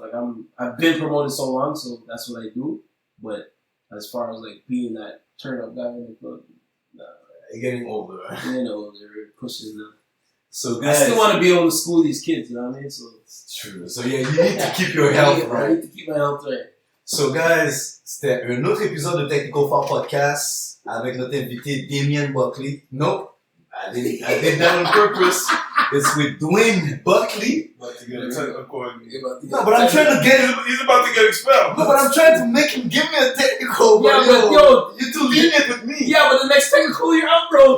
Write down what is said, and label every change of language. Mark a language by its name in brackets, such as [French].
[English] Like I've been promoting so long, so that's what I do. But as far as like being that turn up guy in the club, nah. You're getting older. Getting older, pushing them. So guys, I still want to be able to school these kids, you know what I mean? So it's true. So yeah, you need to keep your health right. I need to keep my health right. So guys, [French] c'était un autre épisode de TechnicalFoulPodcast avec notre invité Dwayne Buckley. [English] Nope, I did that on purpose. It's with Dwayne Buckley. About to get a technical. No, but I'm trying to get him. He's about to get expelled. No, but I'm trying to make him give me a technical. Bro. Yeah, but yo, you're too lenient with me. Yeah, but the next technical you're out, bro.